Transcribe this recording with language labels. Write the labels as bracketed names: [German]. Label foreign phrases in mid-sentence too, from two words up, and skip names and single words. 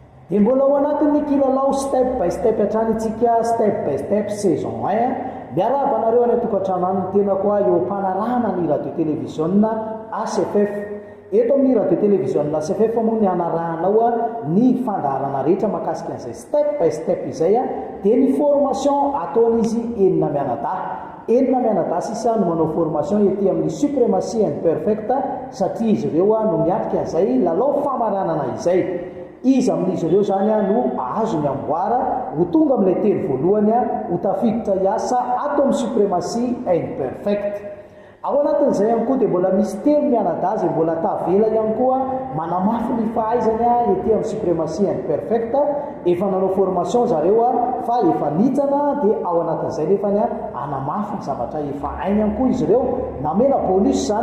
[Malagasy] dia mbola ao anatin'ny kilalao [English] step by step [Malagasy] hatrany itsika [English] step by step [Malagasy] saison 1 miaraba anareo any tokantrano any tena koa eo mpanarahana ny radio télévision ACFF eto amin'ny radio télévision ACFF moa ny anarahanao ny fandaharana rehetra mahakasika an'izay [English] step by step [Malagasy] izay dia ny formation ataon'izy enina mianadahy sisa no manao formation ety amin'ny suprématie and perfect satria izy ireo no miatrika an'izay lalao famaranana izay izy amin'izy ireo zany no azo ny amboara ho tonga amin'ilay telo voalohany ho tafiditra hiasa ato amin'ny suprématie and perfect ao anatin'izay ihany koa dia mbola misy telo mianadahy izay mbola tavela ihany koa manamafy ny fahaizany ety amin'ny suprématie and perfect efa nanao formation zareo fa efa nitsana dia ao anatin'izay nefany anamafy ny zavatra efa hainy ihany koa izy ireo namena bonus zany